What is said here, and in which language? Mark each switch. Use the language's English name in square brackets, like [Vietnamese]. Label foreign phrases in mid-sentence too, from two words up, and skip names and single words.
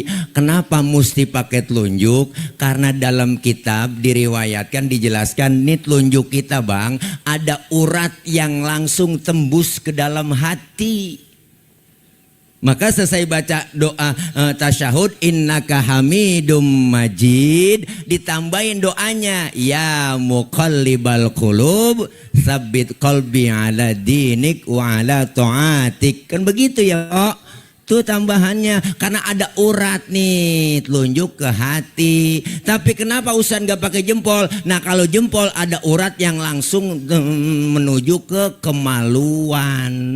[Indonesian] Kenapa mesti pakai telunjuk? Karena dalam kitab diriwayatkan, dijelaskan nih telunjuk kita bang, ada urat yang langsung tembus ke dalam hati. Maka selesai baca doa tasyahud [Arabic] إنك حميد مجيد, [Indonesian] ditambahin doanya [Arabic] يا مقلب القلوب ثبت قلبي على دينك وعلى طاعتك. [Indonesian] Kan begitu ya oh. Tuh tambahannya karena ada urat nih telunjuk ke hati. Tapi kenapa Ustaz nggak pakai jempol? Nah kalau jempol ada urat yang langsung menuju ke kemaluan.